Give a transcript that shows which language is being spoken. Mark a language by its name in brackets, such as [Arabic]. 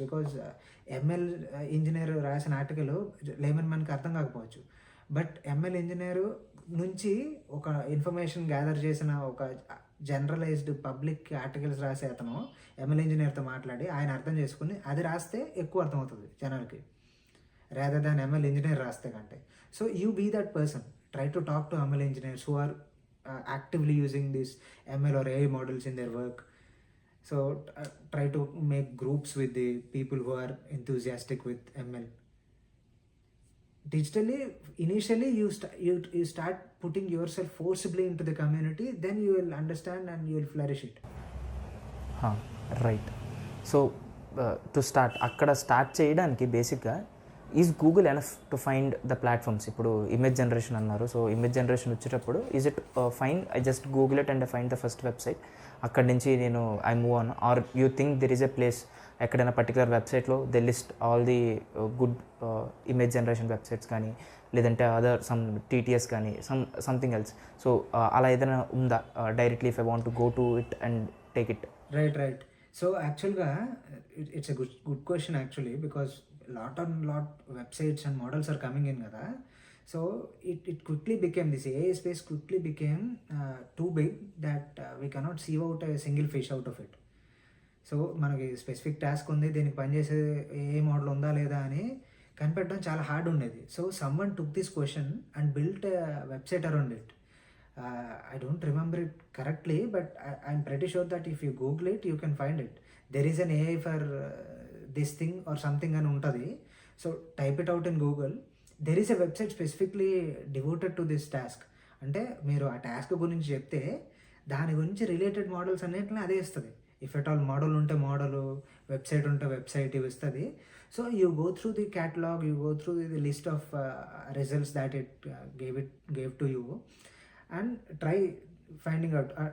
[Telugu] Because ML engineer రాసిన article lemon మ్యాన్కి అర్థం కాకపోవచ్చు, బట్ ఎంఎల్ ఇంజనీరు నుంచి ఒక ఇన్ఫర్మేషన్ గ్యాదర్ చేసిన ఒక జనరలైజ్డ్ పబ్లిక్ ఆర్టికల్స్ రాసే అతను ఎంఎల్ ఇంజనీర్తో మాట్లాడి ఆయన అర్థం చేసుకుని అది రాస్తే ఎక్కువ అర్థమవుతుంది జనాలకి, రాదర్ దాన్ ఎంఎల్ ఇంజనీర్ రాస్తే కంటే. [English] So you be that person, try to talk to ML engineers who are actively using these ML or AI models in their work. So try to make groups with the people who are enthusiastic with ML. Digitally, initially you start putting yourself forcibly into the community, then you will understand and you will flourish it. Right. So to start [Telugu] అక్కడ start చేయడానికి బేసిక్గా [English] Is Google enough to find the platforms? [Telugu] ఇప్పుడు image generation అన్నారు, [English] so image generation వచ్చేటప్పుడు is it fine I just Google it and I find the first website, [Telugu] అక్కడి నుంచి నేను [English] I move on, are you think there is a place ఎక్కడైనా particular వెబ్సైట్లో they list all the good image generation websites కానీ, లేదంటే other some TTS కానీ something else? So [Telugu] అలా ఏదైనా ఉందా [English] Directly if I want to go to it and take it? Right. So యాక్చువల్గా it's a good question actually, because lot websites and models are coming in కదా. So it quickly became, this AI space quickly became too big that we cannot sieve out a single fish out of it. [Telugu] So మనకి specific task ఉంది, దీనికి పనిచేసే ఏ model ఉందా లేదా అని కనిపెట్టడం చాలా హార్డ్ ఉండేది. [English] So someone took this question and built website around it. I don't remember it correctly, but I'm pretty sure that if you Google it, you can find it. There is an AI for this thing or something [Telugu] అని ఉంటుంది. [English] So type it out in Google, there is a website specifically devoted to this task. [Telugu] అంటే మీరు ఆ task గురించి చెప్తే దాని గురించి related models అన్నింటినీ అదే ఇస్తుంది. [English] if at all [Telugu] మోడల్ ఉంటే మోడలు, వెబ్సైట్ ఉంటే వెబ్సైట్ ఇవి ఇస్తుంది. [English] So you go through the catalogue, you go through the list of results that it gave to you and try finding out.